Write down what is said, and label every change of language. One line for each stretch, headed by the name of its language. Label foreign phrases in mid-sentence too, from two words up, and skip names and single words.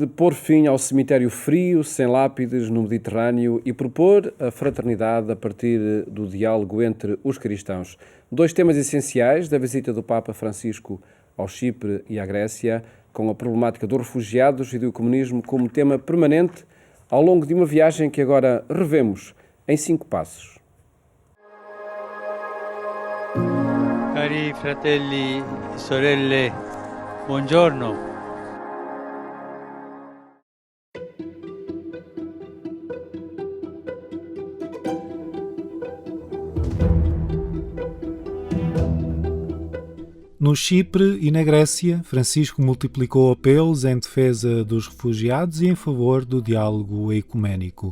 Portuguese: Pôr fim ao cemitério frio, sem lápides, no Mediterrâneo e propor a fraternidade a partir do diálogo entre os cristãos. Dois temas essenciais da visita do Papa Francisco ao Chipre e à Grécia, com a problemática dos refugiados e do comunismo como tema permanente ao longo de uma viagem que agora revemos em 5 passos.
Italian: Cari fratelli e sorelle, buongiorno.
Portuguese: No Chipre e na Grécia, Francisco multiplicou apelos em defesa dos refugiados e em favor do diálogo ecuménico.